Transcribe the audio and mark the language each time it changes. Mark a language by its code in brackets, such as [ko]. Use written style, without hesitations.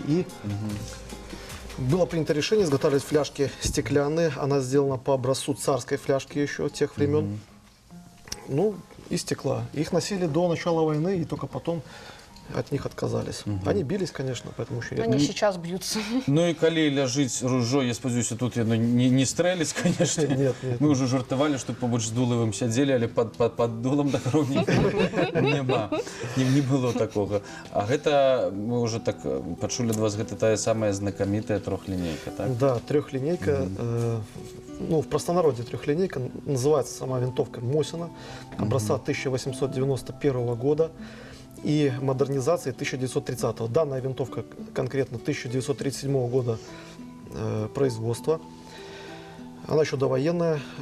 [ru] И было принято решение изготавливать фляжки стеклянные. Она сделана по образцу царской фляжки еще тех времен. Ну, и стекла. Их носили до начала войны, и только потом от них отказались. Они бились, конечно, поэтому еще... Они сейчас бьются. [be] Ну і калі ляжыць ружо, я спадзяюся, тут яно не стрэліць, [ru] конечно. Нет. [be] Мы ўжо жартавалі, што побач з Дулавым сядзелі, але пад дулам да кароў няма. Не было такога. А гэта, мы ўжо так пачулі ад вас, гэта тая самая знакамітая трохлінейка, так? [ru] Да, трехлинейка. Ну, в простонародье трехлинейка. Называется сама винтовка Мосина. Образца 1891 года. И модернизации 1930-го. Данная винтовка конкретно 1937 года производства. Она еще довоенная.